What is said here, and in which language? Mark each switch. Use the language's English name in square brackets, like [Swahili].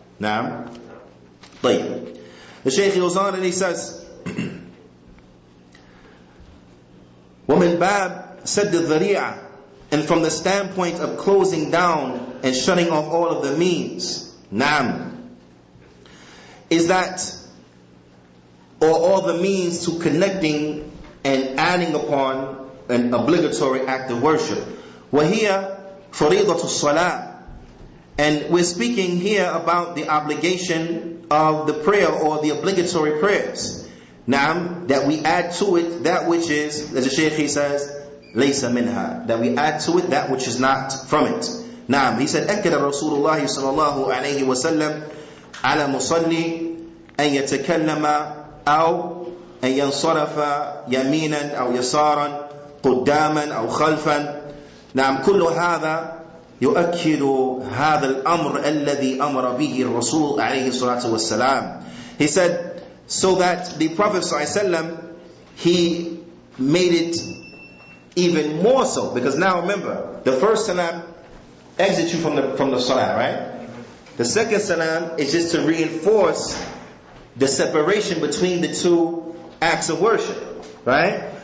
[English] Now, the Shaykh goes on and he says, [Arabic] وَمِنْ بَابِ سَدِّ الذَّرِيعَةِ, [English] and from the standpoint of closing down and shutting off all of the means, is that, or all the means to connecting and adding upon an obligatory act of worship. [Arabic] وَهِيَ فَرِيضَةُ الصَّلَاةِ, [English] And we're speaking here about the obligation of the prayer or the obligatory prayers. Naam, that we add to it that which is, as the Shaykh he says, [Arabic] laysa minha, [English] that we add to it that which is not from it. [Arabic] Naam, [English] he said, [Arabic] أكد رسول الله صلى الله عليه وسلم على مصلي أن يتكلم أو أن ينصرف يمينا أو يسارا قداما أو خلفا. نعم كل هذا يؤكد هذا الأمر الذي أمر به الرسول عليه الصلاة والسلام. [English] He said, so that the Prophet ﷺ, he made it even more so, because now remember, the first salam exits you from the salah, right? The second salam is just to reinforce the separation between the two acts of worship, right?